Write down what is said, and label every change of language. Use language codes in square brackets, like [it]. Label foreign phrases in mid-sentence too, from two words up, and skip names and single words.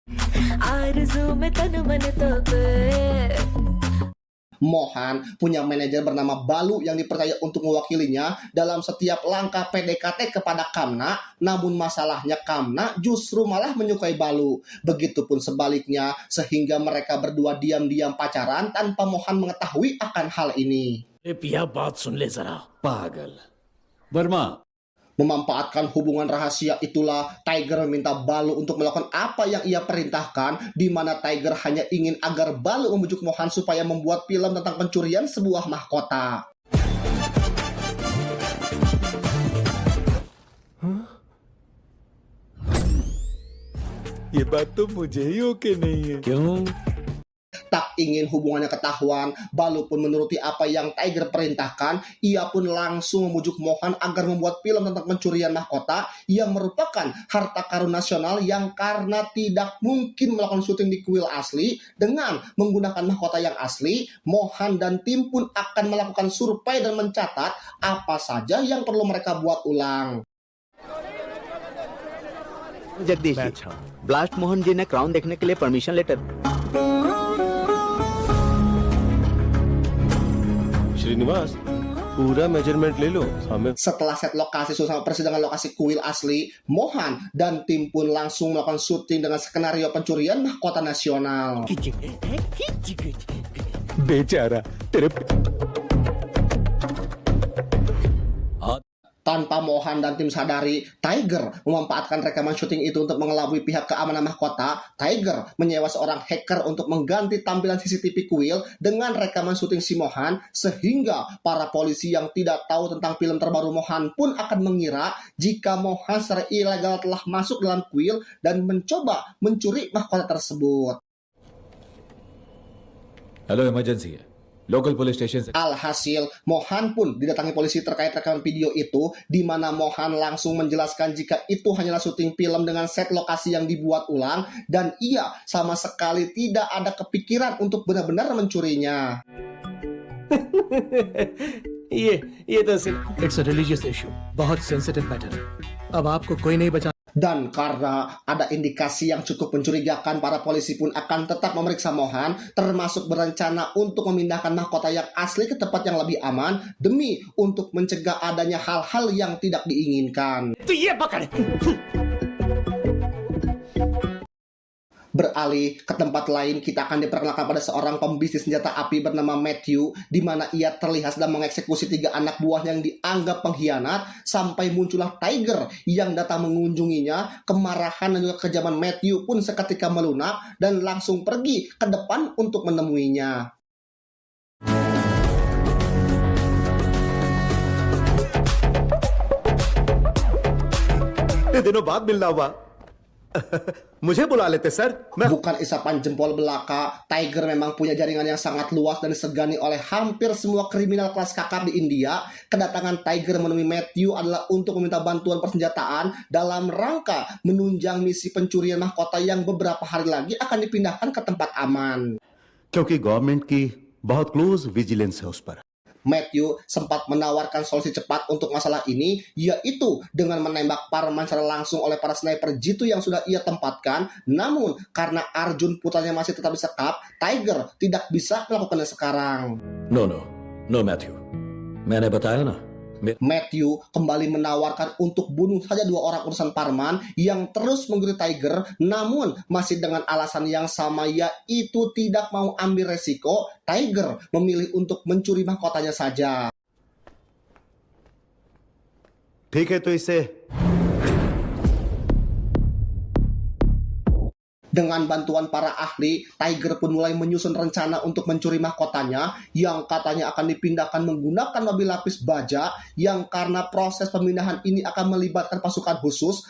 [id] Mohan punya manajer bernama Balu yang dipercaya untuk mewakilinya dalam setiap langkah PDKT kepada Kamna, namun masalahnya Kamna justru malah menyukai Balu. Begitupun sebaliknya, sehingga mereka berdua diam-diam pacaran tanpa Mohan mengetahui akan hal ini. [hi] पिया बात सुन ले जरा पागल. वर्मा. [id] Memanfaatkan hubungan rahasia itulah Tiger meminta Balu untuk melakukan apa yang ia perintahkan, di mana Tiger hanya ingin agar Balu membujuk Mohan supaya membuat film tentang pencurian sebuah mahkota. [hi] ये बात तो मुझे ही ओके नहीं है. क्यों? [id] Tak ingin hubungannya ketahuan, Balu pun menuruti apa yang Tiger perintahkan. Ia pun langsung membujuk Mohan agar membuat film tentang pencurian mahkota yang merupakan harta karun nasional yang karena tidak mungkin melakukan syuting di kuil asli dengan menggunakan mahkota yang asli. Mohan dan tim pun akan melakukan survei dan mencatat apa saja yang perlu mereka buat ulang. [hi] जगदीश जी, ब्लास्ट मोहन जी ने क्राउन देखने के लिए [en] permission letter. [hi] श्रीनिवास पूरा मेजरमेंट ले लो हमें [id] Setelah set lokasi suasana persidangan lokasi kuil asli, Mohan dan tim pun langsung melakukan syuting dengan skenario pencurian mahkota nasional. [hi] बेचारा तेरे [id] Tanpa Mohan dan tim sadari, Tiger memanfaatkan rekaman syuting itu untuk mengelabui pihak keamanan mahkota. Tiger menyewa seorang hacker untuk mengganti tampilan CCTV kuil dengan rekaman syuting si Mohan, sehingga para polisi yang tidak tahu tentang film terbaru Mohan pun akan mengira jika Mohan secara ilegal telah masuk dalam kuil dan mencoba mencuri mahkota tersebut. [en] hello emergency है local police station से [id] Alhasil, Mohan pun didatangi polisi terkait rekaman video itu, di mana Mohan langsung menjelaskan jika itu hanyalah syuting film dengan set lokasi yang dibuat ulang, dan ia sama sekali tidak ada kepikiran untuk benar-benar mencurinya. [hi] ये तो [en] it's a religious issue, बहुत sensitive matter है। [hi] अब आपको कोई नहीं बचा। [id] Dan karena ada indikasi yang cukup mencurigakan, para polisi pun akan tetap memeriksa Mohan, termasuk berencana untuk memindahkan mahkota yang asli ke tempat yang lebih aman demi untuk mencegah adanya hal-hal yang tidak diinginkan. [hi] तो ये पकड़ [id] Beralih ke tempat lain, kita akan diperkenalkan pada seorang pembisnis senjata api bernama Matthew, di mana ia terlihat sedang mengeksekusi 3 anak buahnya yang dianggap pengkhianat, sampai muncullah Tiger yang datang mengunjunginya. Kemarahan dan juga kekejaman Matthew pun seketika melunak dan langsung pergi ke depan untuk menemuinya. [hi] इतने दिनों बाद मिलना हुआ मुझे बुला लेते सर मैं [id] Bukan isapan jempol belaka, Tiger memang punya jaringan yang sangat luas dan disegani oleh hampir semua kriminal kelas kakap di India. Kedatangan Tiger menemui Matthew adalah untuk meminta bantuan persenjataan dalam rangka menunjang misi pencurian mahkota yang beberapa hari lagi akan dipindahkan ke tempat aman. [hi] क्योंकि गवर्नमेंट की बहुत [en] close vigilance [hi] है उस पर [id] Matthew sempat menawarkan solusi cepat untuk masalah ini, yaitu dengan menembak Parman secara langsung oleh para sniper jitu yang sudah ia tempatkan. Namun, karena Arjun putranya masih tetap disekap, Tiger tidak bisa melakukannya sekarang. [hi] नो मैथ्यू मैंने बताया ना [id] Matthew kembali menawarkan untuk bunuh saja 2 orang urusan Parman yang terus menggurui Tiger, namun masih dengan alasan yang sama, yaitu tidak mau ambil resiko. Tiger memilih untuk mencuri mahkotanya saja. [hi] ठीक है तो इसे [id] Dengan bantuan para ahli, Tiger pun mulai menyusun rencana untuk mencuri mahkotanya yang katanya akan dipindahkan menggunakan mobil lapis baja, yang karena proses pemindahan ini akan melibatkan pasukan khusus.